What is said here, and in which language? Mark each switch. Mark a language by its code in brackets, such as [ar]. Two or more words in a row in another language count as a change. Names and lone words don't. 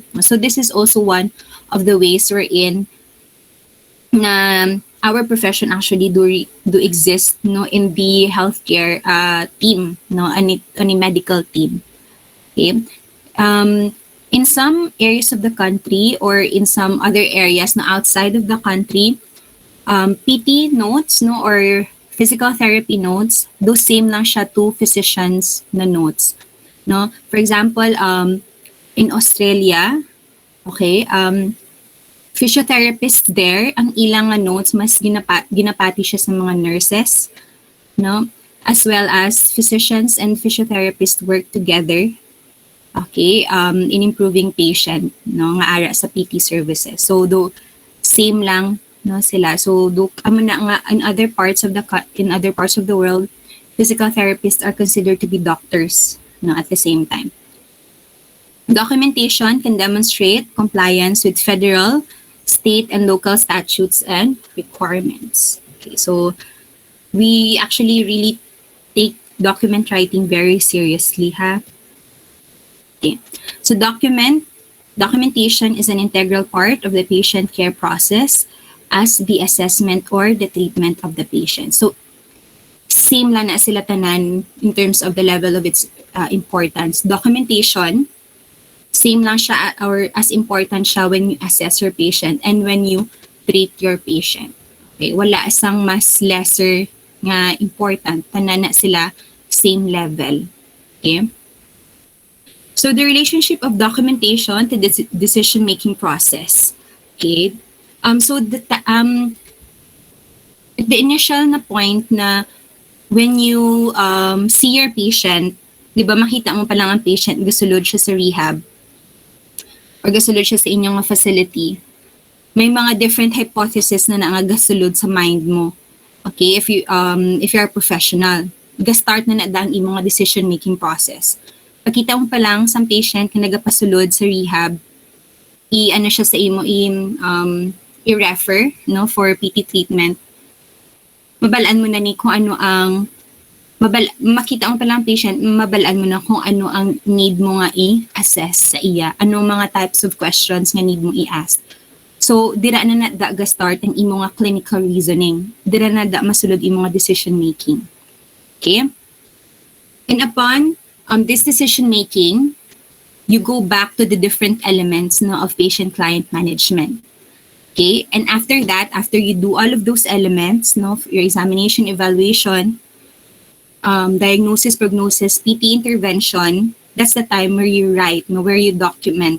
[en] So this is also one of the ways wherein our profession actually do exist, no, in the healthcare team, no, on a medical team. Okay, in some areas of the country or in some other areas na outside of the country, PT notes, no, or physical therapy notes, those same [hil] lang siya [en] to physicians na notes, no. For example, in Australia, okay, physiotherapist there, [hil] ang ilang notes mas ginapati siya sa mga nurses, no, [en] as well as physicians and physiotherapists work together, okay, in improving patient, [hil] no, nga ara sa [en] PT services. [hil] So same lang, no, sila. [en] So [hil] amo na nga [en] in other parts of the world, physical therapists are considered to be doctors, no, at the same time. Documentation can demonstrate compliance with federal, state, and local statutes and requirements. Okay, so we actually really take document writing very seriously, ha? Okay, so documentation is an integral part of the patient care process as the assessment or the treatment of the patient. So [hil] same lang na sila tanan [en] in terms of the level of its importance. Documentation, [hil] same lang siya [en] or as important siya when you assess your patient and when you treat your patient. [hil] Okay, wala isang mas lesser nga important, tanan na sila [en] same level. Okay? So the relationship of documentation to the decision-making process. Okay? So the initial na point na when you see your patient, [hil] di ba makita mo pa lang ang patient, gasulod siya sa rehab or gasulod siya sa inyong facility, may mga [en] different hypotheses [hil] na gasulod sa mind mo. [en] Okay, if you are professional, [hil] ga-start na ang imong [en] decision-making process. [hil] Pagkita mo pa lang sa patient na nagapasulod sa rehab, i-ano siya sa imo, [en] i-refer, no, for PT treatment. [hil] Mabalaan mo na ni kung ano ang makita mo pa lang patient, mabalaan mo na kung ano ang need mo nga i-assess sa iya, anong mga [en] types of questions [hil] nga need mo i-ask. So dira na ga-start ang imo nga [en] clinical reasoning, [hil] dira na masulod imo nga [en] decision making. Okay, and upon this decision making, you go back to the different elements, no, of patient-client management. Okay, and after that, after you do all of those elements, no, your examination, evaluation, diagnosis, prognosis, PT intervention, that's the time where you write, no, where you document.